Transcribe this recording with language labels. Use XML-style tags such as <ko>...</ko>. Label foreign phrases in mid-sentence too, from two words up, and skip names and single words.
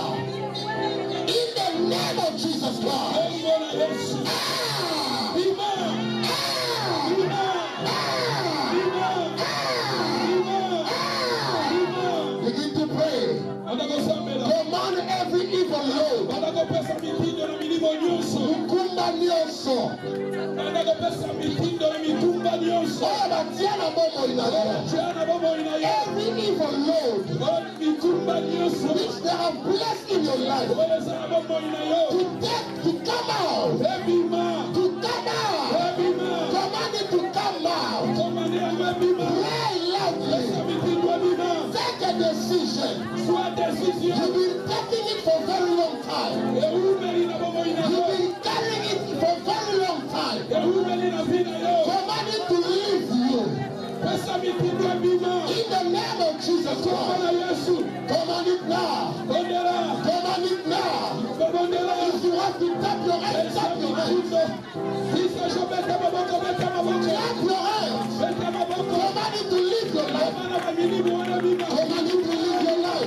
<en>In the name of Jesus Christ. Begin to pray. Command every evil load.</en> <ln>Ukuma nyonso. Banda kopesa mitindo na mitumba nyonso. Oyo batia na bomoi na yo. Tiana bomoi na yo.</ln> <en>Every evil load</en> <ln>Mitumba nyonso.</ln> <en>which they have blessed in your life</en> <ln>Oyeza na bomoi na yo.</ln> <en>to come out.</en> <ln>Ebima.</ln> <en>To come out.</en> <ln>Ebima.</ln> <en>Command it to come out.</en> <ln>Komani ya ebima.</ln> <en>Pray loudly.</en> <ln>Pesa mitindo ebima.</ln> <en>Take a decision.</en> <fr>Soit décision.</fr> <en>You've been taking it for a very long time.</en> <ln>Ehumeli na bomoi na yo.</ln> <en>You've been carrying it for a very long time.</en> <ln>Ehumeli na vina yo.</ln> <en>Command it to leave you.</en> <ln>Pesa mitindo ebima.</ln> <en>In the name of Jesus</en> <ln>Komana</ln> <en>Christ.</en> <ln>Yesu.</ln> <en>Command it now.</en> <ln>Bondera.</ln> <en>Command it now.</en> <ln>Bondera.</ln> <en>If you have to tap your hands, tap your hands. Clap your hands. Command it to leave your life. Command it to leave your life.</en>